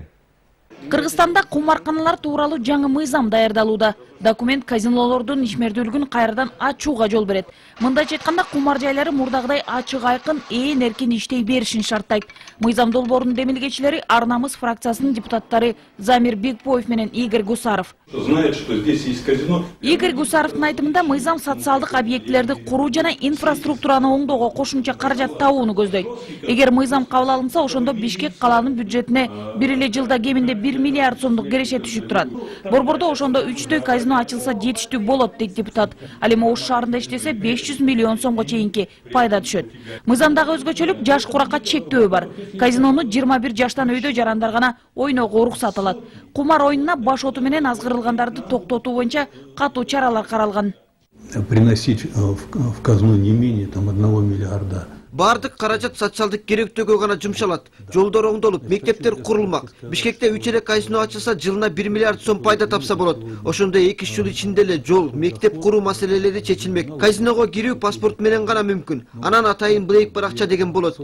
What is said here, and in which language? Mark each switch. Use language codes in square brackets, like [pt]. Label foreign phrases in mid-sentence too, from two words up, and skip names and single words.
[ky] Кыргызстанда кумарканалар тууралуу жаңы мыйзам даярдалууда. Документ казинолордун ишмердүүлүгүн кайрадан ачууга жол берет. Мындайча айтканда кумар жайлары мурдагыдай ачык айкын, ээн эркин иштей беришин шарттайт. Мыйзам долбоорунун демилгечилери Ар намыс фракциясынын депутаттары Замир Бекбоев менен Игорь Гусаров. [ru] Знает, что здесь есть казино. [ky] Игорь Гусаровдун айтымында мыйзам социалдык объектилерди куруу жана инфраструктураны оңдоого кошумча каражат табууну көздөйт. Эгер мыйзам кабыл алынса, ошондо Бишкек калаанын бюджетине бир эле жылда кеминде 1 миллиард сомдук кереше түшүп турат. Борбордо ошондо 3 казино ачылса жетиштүү болот дейт депутат. Ал эми Ош шаарында иштесе 500 миллион сомго чейинки пайда түшөт. Мыйзамдагы өзгөчөлүк жаш куракка чектөө бар. Казинону 21 жаштан өйдө жарандар гана ойноого уруксат алат. Кумар оюнуна баш оту менен азгырылгандарды токтотуу боюнча катуу чаралар каралган. [ru] Приносить в казну не менее 1 миллиарда [ky] Бардык каражат социалдык керектөөгө гана жумшалат. Жолдор оңдолуп, мектептер курулмак. Бишкекте 3 эле казино ачылса, жылына 1 миллиард сом пайда тапса болот. Ошондой 2 жыл ичинде эле жол, мектеп куруу маселелери чечилмек. Казиного кирүү паспорт менен гана мүмкүн. Анан атайын блейк бар акча деген болот.